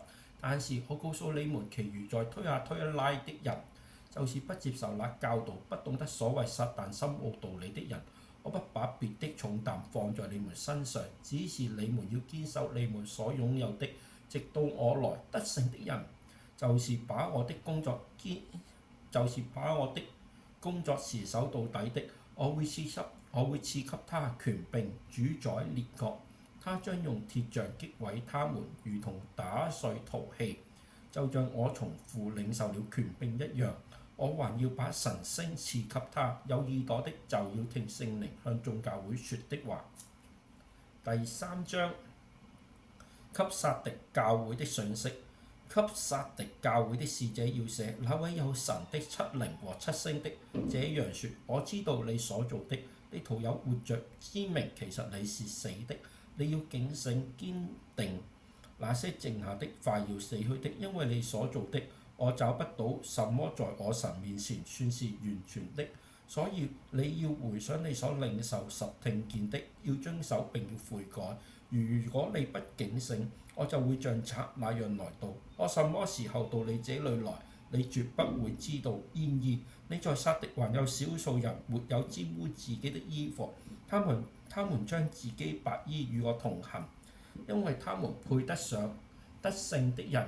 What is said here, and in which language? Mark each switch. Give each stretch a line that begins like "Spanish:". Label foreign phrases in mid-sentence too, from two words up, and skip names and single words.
Chinese: 但是我告訴你們，其餘在推雅推拉的人，就是不接受那教導、不懂得所謂撒但深奧道理的人，我不把別的重擔放在你們身上，只是你們要堅守你們所擁有的，直到我來。得勝的人，就是把我的工作持守到底的。我會賜給他權柄，主宰列國。他將用鐵杖擊毀他們，如同打碎陶器，就像我從父領受了權柄一樣。我還要把晨星賜給他。有耳朵的就要聽聖靈向眾教會說的話。第3章，給撒狄教會的信息，給撒狄教會的使者要寫，那位有神的7靈和7星的這樣說：我知道你所做的， 你徒有活着之名，其實你是死的。你要警醒堅定那些剩下的快要死去的，因為你所做的，我找不到什麼在我神面前算是完全的。所以你要回想你所領受實聽見的，要遵守並要悔改。如果你不警醒，我就會像賊那樣來到。我什麼時候到你這裏來，你絕不會知道。然而你在撒狄還有少數人沒有沾污自己的衣服，他們將自己白衣與我同行，因為他們配得上得勝的人。